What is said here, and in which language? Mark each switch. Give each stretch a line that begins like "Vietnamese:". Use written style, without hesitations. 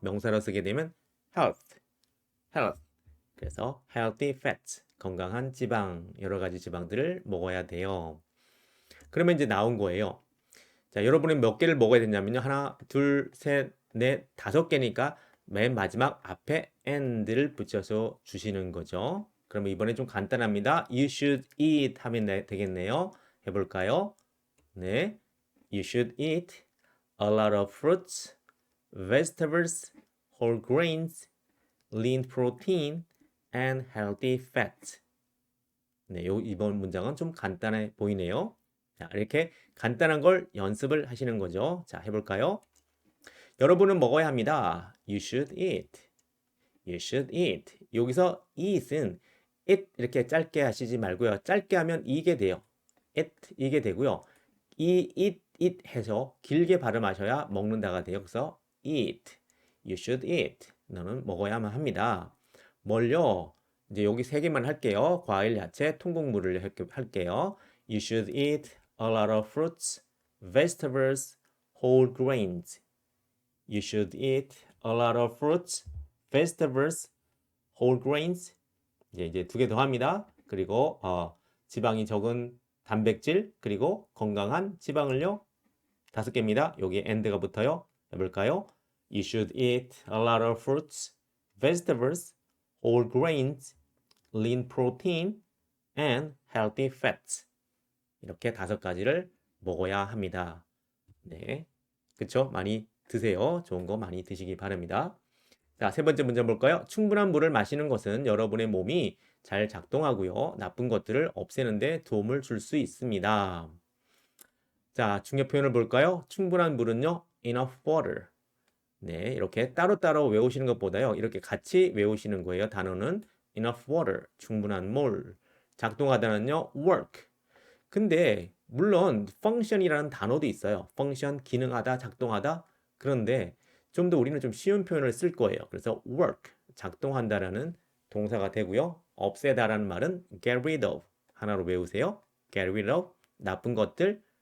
Korean: 명사로 쓰게 되면 health. 그래서
English: healthy fat
Korean: 건강한 지방 여러 가지 지방들을 먹어야 돼요. 그러면 이제 나온 거예요. 자, 여러분은 몇 개를 먹어야 되냐면요. 하나, 둘, 셋, 넷, 다섯 개니까 맨 마지막 앞에 and를 붙여서 주시는 거죠. 그러면 이번에 좀 간단합니다.
English: You should eat
Korean: 하면 되겠네요. 해볼까요? 네.
English: You should eat a lot of fruits, vegetables, whole grains, lean protein, and healthy fat.
Korean: 네, 이번 문장은 좀 간단해 보이네요. 자, 이렇게 간단한 걸 연습을 하시는 거죠. 자, 해볼까요? 여러분은 먹어야 합니다.
English: You should eat. You should eat.
Korean: 여기서 eat은 it 이렇게 짧게 하시지 말고요. 짧게 하면 이게 돼요. it 이게 되고요. eat 해서 길게 발음하셔야 먹는다가 돼요. 그래서 eat.
English: You should eat.
Korean: 너는 먹어야만 합니다. 뭘요? 이제 여기 세 개만 할게요. 과일, 야채, 통곡물을 할게요.
English: You should eat a lot of fruits, vegetables, whole grains. You should eat a lot of fruits, vegetables, whole grains.
Korean: 이제 두 개 더 합니다. 그리고 지방이 적은 단백질 그리고 건강한 지방을요. 다섯 개입니다. 여기 and가 붙어요. 해볼까요?
English: You should eat a lot of fruits, vegetables, whole grains, lean protein, and healthy fats.
Korean: 이렇게 다섯 가지를 먹어야 합니다. 네, 그쵸? 많이 드세요. 좋은 거 많이 드시기 바랍니다. 자, 세 번째 문제 볼까요? 충분한 물을 마시는 것은 여러분의 몸이 잘 작동하고요. 나쁜 것들을 없애는 데 도움을 줄 수 있습니다. 자, 중요 표현을 볼까요? 충분한 물은요.
English: enough water.
Korean: 네, 이렇게 따로따로 외우시는 것보다요. 이렇게 같이 외우시는 거예요. 단어는
English: enough water,
Korean: 충분한 물. 작동하다는요. work. 근데 물론 function이라는 단어도 있어요. function, 기능하다, 작동하다. 그런데 좀 더 우리는 좀 쉬운 표현을 쓸 거예요. 그래서 work, 작동한다라는 동사가 되고요. 없애다라는 말은
English: get rid of.
Korean: 하나로 외우세요.
English: get rid of,
Korean: 나쁜 것들.